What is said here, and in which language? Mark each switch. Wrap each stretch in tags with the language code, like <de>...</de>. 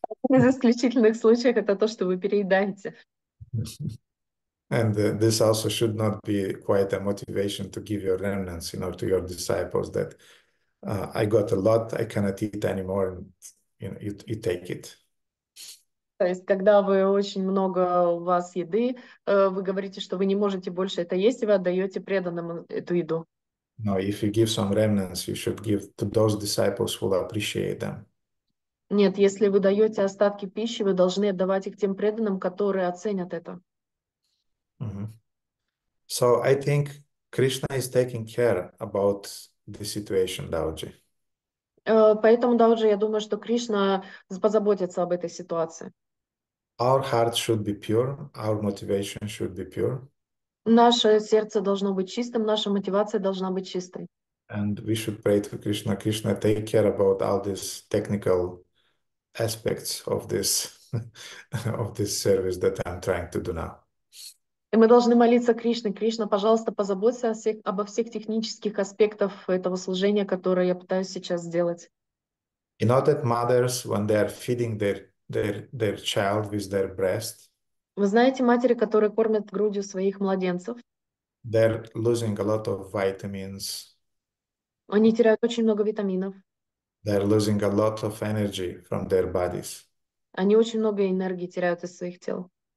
<ru>Из исключительных случаев это то, что вы переедаете.</ru> <en>And this also should not be quite a motivation to give your remnants, to your disciples that I got a lot, I cannot eat anymore, and you take it.</en> <ru>То есть, когда вы очень много у вас еды, вы говорите, что вы не можете больше это есть, и вы отдаете преданным эту еду.</ru> <en>No, if you give some remnants, you should give to those disciples who will appreciate them.</en> <ru>Нет, если вы даете остатки пищи, вы должны отдавать их тем преданным, которые оценят это.</ru> <en>So I think Krishna is taking care about the situation, Dauji.</en> <ru>Поэтому, Дауджи, я думаю, что Кришна позаботится об этой ситуации.</ru> <en>Our heart should be pure, our motivation should be pure.</en> <ru>Наше сердце должно быть чистым, наша мотивация должна быть чистой.</ru> <en>And we should pray to Krishna. Krishna, take care about all these technical aspects of this of this service that I'm trying to do now.</en> <ru>И мы должны молиться Кришне. Кришна, пожалуйста, позаботься обо всех технических аспектах этого служения, которое я пытаюсь сейчас сделать.</ru> <en>You know that mothers, when they are feeding their child with their breast,</en> <ru>Вы знаете, матери, которые кормят грудью своих младенцев,</ru> <en>they're losing a lot of vitamins.</en> <ru>они теряют очень много витаминов,</ru> <en>They're losing a lot of energy from their bodies.</en> <ru>они очень много энергии теряют из своих тел.</ru>